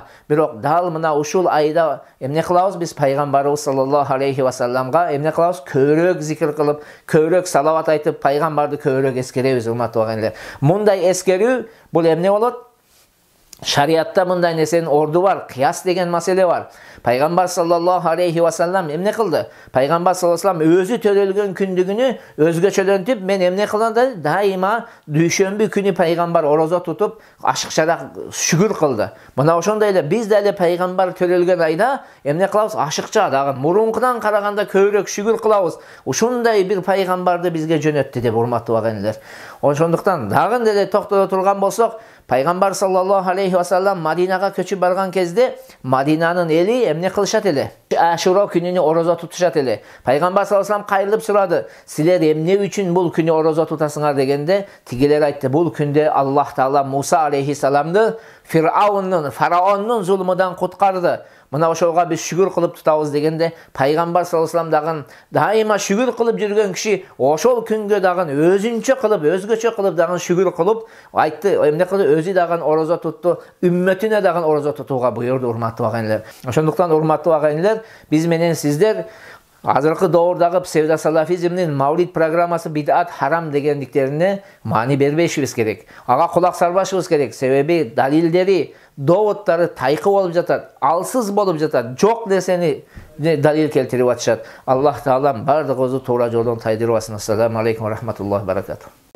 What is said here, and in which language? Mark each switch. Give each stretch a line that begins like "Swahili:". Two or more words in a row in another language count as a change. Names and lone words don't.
Kyrgyz: Бирок дал мына ушул айда эмне кылабыз биз пайгамбарыбыз
Arabic: صلى الله عليه وسلم
Kyrgyz: эмне кылабыз? Көбүрөөк зикир кылып, көбүрөөк салават айтып, пайгамбарды көбүрөөк эскеребиз, урматтуу агайлар. Мындай эскерүү бул эмне болот? Шариатта мындай нерсенин орду бар, кыяс деген маселе бар. Пайгамбар
Arabic: صلى الله عليه وسلم
Kyrgyz: эмне кылды? Пайгамбар
Arabic: صلى الله عليه وسلم
Kyrgyz: өзү төлөлгөн күндүгүнү өзгөчөлөнтүп, мен эмне кылам да дайыма дүйшөмбү күнү пайгамбар орозо тутуп, ашыкчараак шүгүр кылды. Мына ошондой эле биз дали пайгамбар төлөлгөн айда эмне кылабыз? Ашыкча, дагы мурункудан караганда көбүрөөк шүгүр кылабыз. Ушундай бир пайгамбарды бизге жөнөттү деп, урматтуу агайлар. Ошондуктан дагы деле токтото турган болсок, Пайгамбар
Arabic: صلى الله عليه وسلم
Kyrgyz: Мадинага көчүп барган кезде Мадинанын эли эмне кылышат эле? Ашура күнүнө орозо тутушат эле. Пайгамбар
Arabic: صلى الله عليه وسلم
Kyrgyz: кайрылып сурады: "Силер эмне үчүн бул күнү орозо тутасыңар?" дегенде, тигилер айтты: "Бул күндө Аллах Таала Муса алейхиссаламды фараоннун зулмудан куткарды. Мына ошолга биз шүгүр кылып тутабыз" дегенде, Пайгамбар
Arabic: صلى الله عليه وسلم
Kyrgyz: дагы дайыма шүгүр кылып жүргөн киши ошол күнгө дагы өзүнчө кылып, өзгөчө кылып дагы шүгүр кылып айтты, эмне кылды? Өзү дагы орозо тутту, үммөтүнө дагы орозо тутууга буйрду, урматтуу агайлар. Ошондуктан урматтуу агайлар, биз менен сиздер азыркы доордагы псевдосалафизмдин Мавлид программасы бидат харам дегендиктерине маани бербешибиз керек. Ага кулак салбашыбыз керек. Себеби далилдери, доводдары тайкы болуп жатат, алсыз болуп жатат, жок нерсени далил келтирип атышат. Аллах Таалам бардыгыбызды туура жолдон тайдырбасын.
Arabic: السلام عليكم ورحمة الله وبركاته.